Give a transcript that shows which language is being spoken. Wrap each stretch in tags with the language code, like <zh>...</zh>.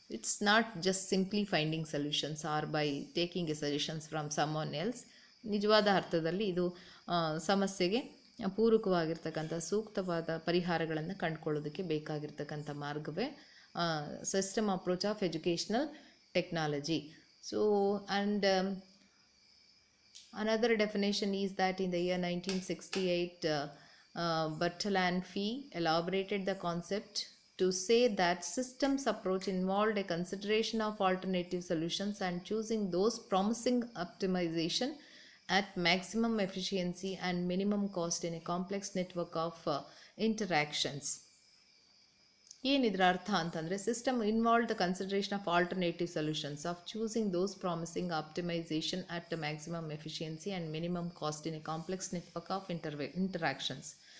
<en>It's not just simply finding solutions or by taking a suggestions from someone else.</en> <kn>ನಿಜವಾದ ಅರ್ಥದಲ್ಲಿ ಇದು ಸಮಸ್ಯೆಗೆ ಪೂರಕವಾಗಿರ್ತಕ್ಕಂಥ ಸೂಕ್ತವಾದ ಪರಿಹಾರಗಳನ್ನು ಕಂಡುಕೊಳ್ಳೋದಕ್ಕೆ ಬೇಕಾಗಿರ್ತಕ್ಕಂಥ ಮಾರ್ಗವೇ system approach of educational technology.</kn> <en>So and another definition is that in the year 1968 Bertalan Fee elaborated the concept to say that systems approach involved a consideration of alternative solutions and choosing those promising optimization at maximum efficiency and minimum cost in a complex network of interactions.</en> <kn>ಏನಿದ್ರ ಅರ್ಥ ಅಂತಂದರೆ</kn> <en>System involve the consideration of alternative solutions of choosing those promising optimisation at the maximum efficiency and minimum cost in a complex network of interactions.</en>